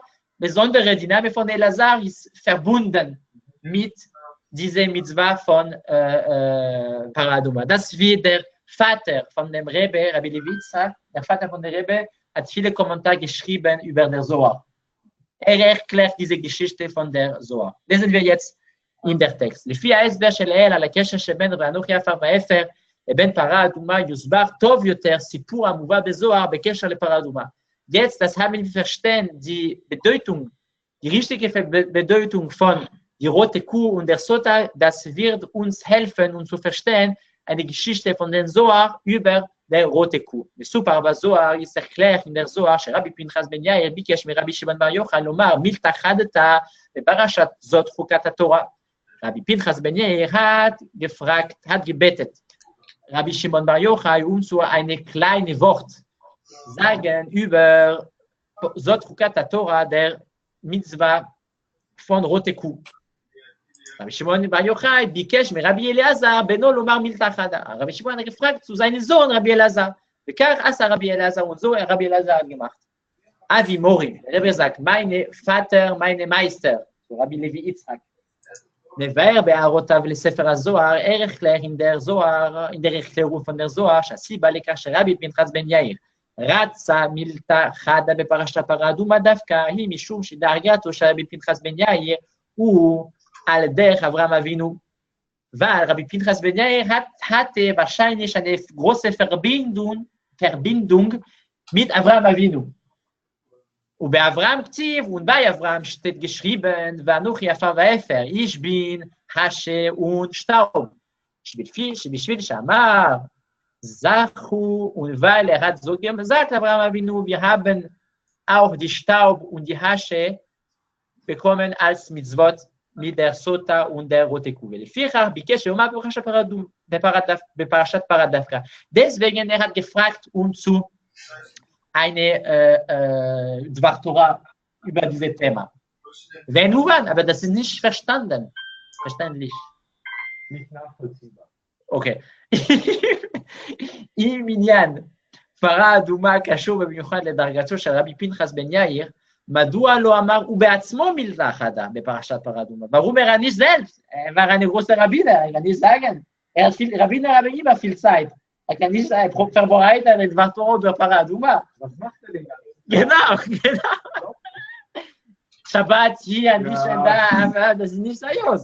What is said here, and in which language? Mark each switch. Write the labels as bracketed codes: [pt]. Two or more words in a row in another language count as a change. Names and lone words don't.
[de] Besonders die Name von Elazar ist verbunden mit dieser Mitzvah von Paraduma. Das ist wie der Vater von dem Rebbe, Rabbi Levi Yitzchak, der Vater von der Rebbe, hat viele Kommentare geschrieben über der Zohar. Er erklärt diese Geschichte von der Zohar. Lesen wir jetzt in der Text. [he] לפי ההסבר של אל על הקשר שבין ואנוכי עפר ואפר לבין פרה אדומה יוסבר טוב יותר סיפור המובא בזוהר בקשר לפרה אדומה. [de] Jetzt, das haben wir verstehen, die Bedeutung, die richtige Bedeutung von die rote Kuh und der Sota, das wird uns helfen, uns zu verstehen, eine Geschichte von den Zohar über der rote Kuh. [he] מסופר בזוהר, [de] ist erklärt in der Zohar, [he] שרבי פנחס בן יאיר ביקש מרבי שמעון בר יוחאי לומר, מילתא חדתא בפרשת זאת חוקת התורה. [de] Rabbi Pinchas Ben Yair hat gebetet, Rabbi Shimon Bar Yochai, so eine kleine Wort sagen über [he] זאת חוקת תורה, [de] der Mitzvah von Rote Kuh. [he] רבי שמעון בר יוחאי ביקש מ רבי אלעזר בנו לומר מילתא חדה. [de] Rabbi Shimon hat gefragt zu seinem Sohn Rabbi Elazar. [he] בכך עשה רבי אלעזר [de] und so Rabbi Elazar hat gemacht. [he] אבי מורי, [de] Rebbe sagt, meine Vater, meine Meister, so Rabbi Levi Yitzchak. [he] מבאר בהערותיו לספר הזוהר, ערך כלל [de] in der Erklärung von der Zohar, [he] שהסיבה לכך שרבי פנחס בן יאיר רצה מילתא חדה בפרשת פרה אדומה דווקא היא משום שדרגתו של רבי פנחס בן יאיר הוא על דרך אברהם אבינו. [de] Weil Rabbi Pinchas Ben Yair hatte wahrscheinlich eine große Verbindung mit Avraham Avinu. Und bei Avraham ktiv und bei Avraham steht geschrieben, [he] ואנוכי עפר ואפר, [de] ich bin Hasche und Staub. [he] שבשביל שאמר, זכו, [de] und weil hat so gesagt, Avraham Avinu, wir haben auch die Staub und die Hasche bekommen als Mitzvot mit der Sota und der rote Kuh. [he] לפיכך ביקש שאומר בפרשת פרה דווקא. [de] Deswegen hat gefragt, zu eine Dvar Torah über dieses Thema. Wenn Uwan, aber das ist nicht verstanden. Verständlich. Nicht nachvollziehbar. Okay. [he] אם עניין פרה אדומה קשור במיוחד לדרגתו של רבי פנחס בן יאיר, מדוע לא אמר הוא בעצמו מילתא חדה בפרשת פרה אדומה? [de] Warum er nicht selbst? Er war ein großer Rabbiner, er kann nicht sagen. Rabbiner haben immer viel Zeit. Er kann nicht vorbereiten eine [he] דבר תורה [de] über Para Aduma. Was macht er denn? Genau. Shabbat hier, nicht da, das ist nicht seriös.